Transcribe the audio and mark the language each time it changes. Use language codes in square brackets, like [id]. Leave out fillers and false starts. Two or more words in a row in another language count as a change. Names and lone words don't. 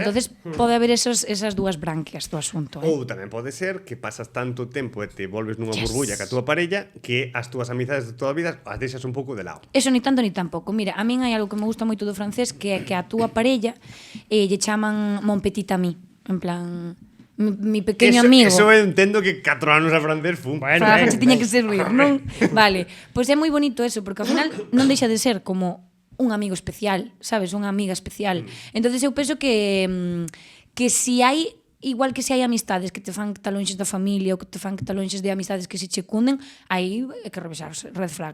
[gl] pode ser. entonces pode haber esas dúas branquias do asunto. Ou tamén pode ser que pasas tanto tempo e te volves nunha Yes. burbulla ca túa parella que as túas amizades de toda a vida as deixas un pouco de lado. Eso ni tanto ni tampouco. Mira, a min hai algo que me gusta moito do francés que é que a túa parella lle chaman [fr] mon petit ami. [es] En plan, mi pequeño amigo. [gl] Eso eu entendo que 4 anos a francés fun. Bueno, Para ben, que tiña ben. que servir, non? Vale, pois é moi bonito eso, porque ao final non deixa de ser como un amigo especial, sabes? Unha amiga especial. Entonces eu penso que si hai igual que se hai amistades que te fan que te lonxes da familia ou que te fan que te lonxes de amistades que se checunden, aí é que revisarse, [en] red flag.